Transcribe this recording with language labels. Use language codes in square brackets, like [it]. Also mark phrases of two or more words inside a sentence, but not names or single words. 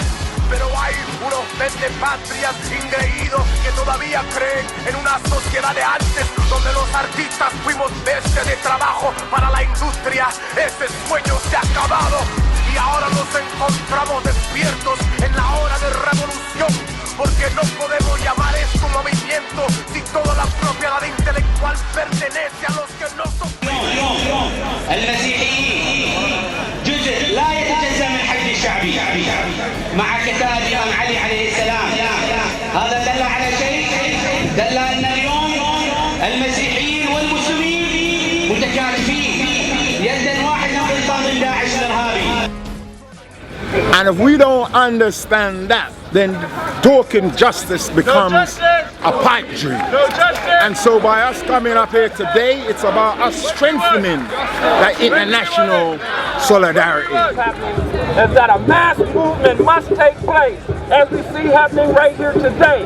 [es] Pero hay unos vendepatrias ingreídos que todavía creen en una sociedad de antes, donde los artistas fuimos bestia de trabajo para la industria. Ese sueño se ha acabado y ahora nos encontramos despiertos en la hora de revolución. Porque no podemos llamar esto un movimiento si toda la propiedad intelectual pertenece a los que no son. [ar] المسيحيين جزء لا يتجزأ من حشد الشعبي مع كتاب الإمام علي عليه السلام. هذا دل على شيء، دل أن اليوم المسيحيين والمسلمين متكاتفين يدا واحدة ضد داعش الإرهابي. [en] And if we don't understand that, then talking justice becomes a pipe dream. And so by us coming up here today, it's about us strengthening that international solidarity. Is that a mass movement must take place, as we see happening right here today.